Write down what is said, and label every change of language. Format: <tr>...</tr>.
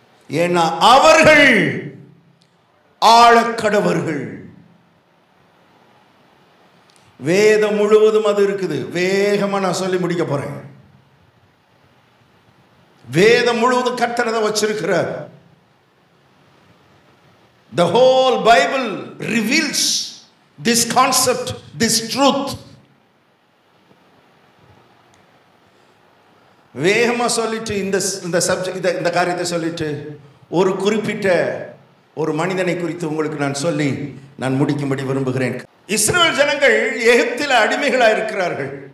<ta>ஏன்னா அவர்கள் ஆளக்கடவர்கள். வேதம் முழுவதும் அது இருக்குது. வேகமா நான் சொல்லி முடிக்க போறேன். வேதம் முழுவதும் கர்த்தர் வச்சிருக்கிறார்.</ta> <en>The whole Bible reveals this concept, this truth.</en> <ta>வேகமா சொல்லிட்டு இந்த சப்ஜெக்ட் இந்த காரியத்தை சொல்லிட்டு ஒரு குறிப்பிட்ட ஒரு மனிதனை குறித்து உங்களுக்கு நான் சொல்லி நான் முடிக்கும்படி விரும்புகிறேன். இஸ்ரவேல் ஜனங்கள் எகிப்தில் அடிமைகளாக இருக்கிறார்கள்.</ta>